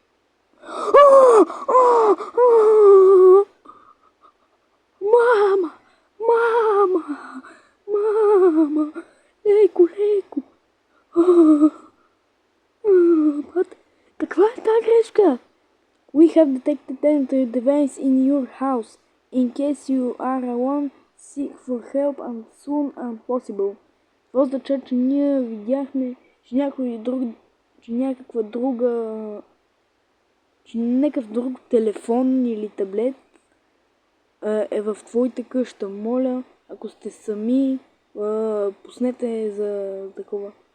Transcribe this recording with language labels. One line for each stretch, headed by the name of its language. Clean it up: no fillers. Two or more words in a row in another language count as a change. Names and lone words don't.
Bulgarian: Мама! Леко. Каква е тази грешка?
English: We have detected an device in your house. In case you are alone, seek for help as soon as possible.
Bulgarian: Това означава, че ние видяхме, че някакъв друг телефон или таблет е в твоята къща. Моля, ако сте сами, пуснете за такова.